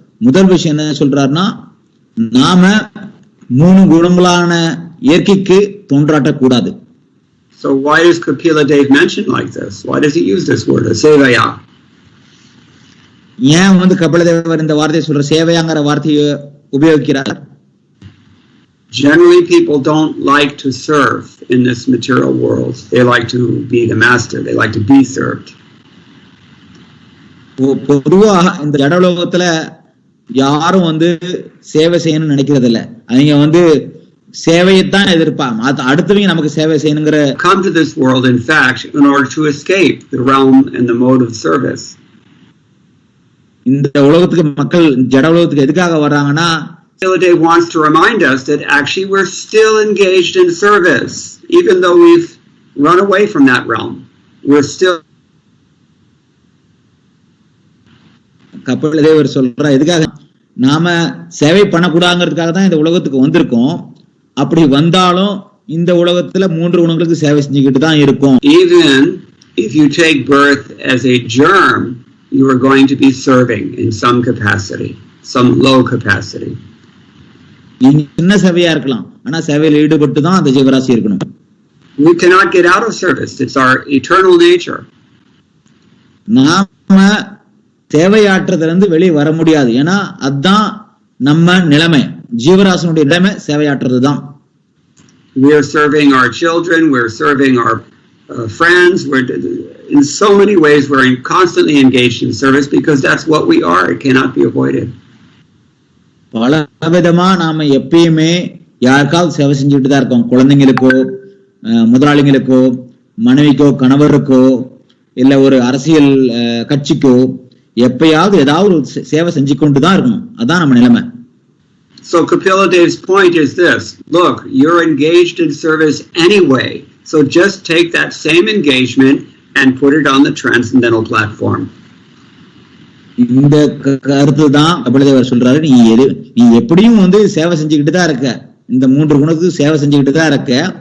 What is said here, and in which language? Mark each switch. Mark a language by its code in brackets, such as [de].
[ta] முதல் விஷயம் என்ன சொல்றாருன்னா, நாம 3 குணங்களான இயற்கைக்கு தொண்டாற்றக்கூடாது. [en] So why does Kapila Dev mention like this? Why does he use this word, sevaya? [ta] ஏன் கபிலதேவர் இந்த வார்த்தையை சொல்ற சேவையாங்கிற வார்த்தையை உபயோகிக்கிறார்? [en] Generally, people don't like to serve in this material world. They like to be the master. They like to be served. [ta] பொதுவா இந்த ஜடலோகத்துல யாரும் சேவை செய்யணும்னு நினைக்கிறது இல்ல. அவங்க சேவையைத்தான் எதிர்ப்பாங்க. அடுத்தவங்க நமக்கு சேவை செய்யணுங்கிற. [en] Come to this world, in fact, in order to escape the realm and the mode of service. [ta] இந்த உலகத்துக்கு மக்கள் ஜட உலகத்துக்கு எதுக்காக வர்றாங்கன்னா, [en] Dev wants to remind us that actually we're still engaged in service, even though we've run away from that realm. We're still. [ta] கபிலதேவர் சொல்ற எதுக்காக நாம சேவை பண்ணக்கூடாதுங்கிறதுக்காக தான் இந்த உலகத்துக்கு வந்திருக்கோம். அப்படி வந்தாலும் இந்த உலகத்துல 3 குணங்களுக்கு சேவை செஞ்சுக்கிட்டு தான் இருக்கும். [en] Even if you take birth as a germ, you are going to be serving in some capacity, some low capacity. [ta] சின்ன சேவையா இருக்கலாம், ஆனா சேவையில் ஈடுபட்டு தான் அந்த ஜீவராசி இருக்கணும். [en] We cannot get out of service. It's our eternal nature. [ta] நாம சேவையாற்றுறதுல இருந்து வெளியே வர முடியாது. ஏன்னா அதுதான் நம்ம நிலைமை. ஜீவராசினுடைய நிலைமை சேவையாற்றுறது தான். [en] We are serving our children. We're serving our friends. We're in so many ways we're constantly engaged in service because that's what we are. It cannot be avoided. [ta] பல விதமா நாம எப்பயுமே யாருக்காவது சேவை செஞ்சுட்டு தான் இருக்கோம். குழந்தைங்களுக்கோ, முதலாளிகளுக்கோ, மனைவிக்கோ, கணவருக்கோ, இல்ல ஒரு அரசியல் கட்சிக்கோ எப்பயாவது ஏதாவது ஒரு சேவை செஞ்சு கொண்டு தான் இருக்கணும். அதான் நம்ம நிலைமை. [en] So Kapila Dev's point is this: look, you're engaged in service anyway, so just take that same engagement and put it on the transcendental platform. [ta] இந்த கருத்து தான் கபிலதேவர் சொல்றாரு. நீ எப்படியும் சேவை செஞ்சுக்கிட்டு தான் இருக்க, இந்த 3 குணத்துக்கு சேவை செஞ்சுக்கிட்டு தான் இருக்க.